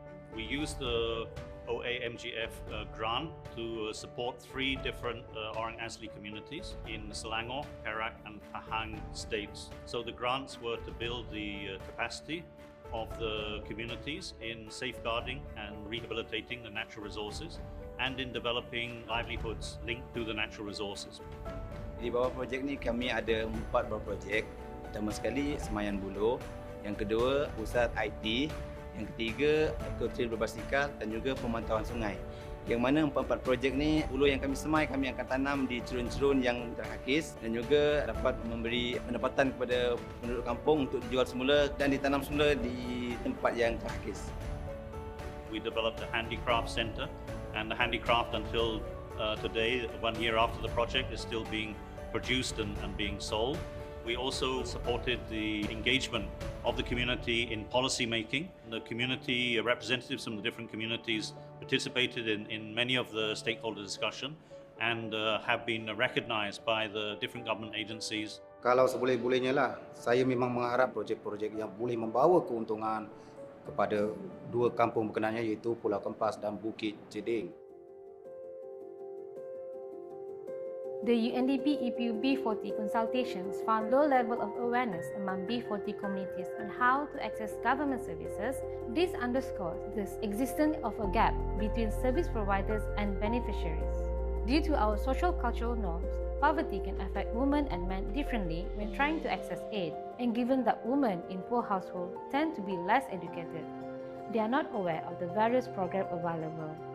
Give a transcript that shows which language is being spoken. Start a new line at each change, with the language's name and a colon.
English: We use the OAMGF grant to support 3 different Orang Asli communities in Selangor, Perak and Pahang states. So the grants were to build the capacity of the communities in safeguarding and rehabilitating the natural resources and in developing livelihoods linked to the natural resources.
Malay: Di bawah projek ni kami ada 4 buah projek. Pertama sekali Semayan Buloh, yang kedua pusat IT, yang ketiga ekotrail berbasikal dan juga pemantauan sungai. Yang mana 4 projek ni buloh yang kami semai kami akan tanam di cerun-cerun yang terkakis dan juga dapat memberi pendapatan kepada penduduk kampung untuk dijual semula dan ditanam semula di tempat yang terkakis.
English: We developed a handicraft center and the handicraft until today, 1 year after the project, is still being produced and being sold. We also supported the engagement of the community in policy making. The community representatives from the different communities participated in many of the stakeholder discussion and have been recognized by the different government agencies.
Malay: Kalau seboleh-bolehnya lah, saya memang mengharap projek-projek yang boleh membawa keuntungan kepada 2 kampung berkenaan iaitu Pulau Kempas dan Bukit Jeding.
English: The UNDP EQ B40 consultations found low level of awareness among B40 communities on how to access government services. This underscores the existence of a gap between service providers and beneficiaries. Due to our social-cultural norms, poverty can affect women and men differently when trying to access aid, and given that women in poor households tend to be less educated, they are not aware of the various programs available.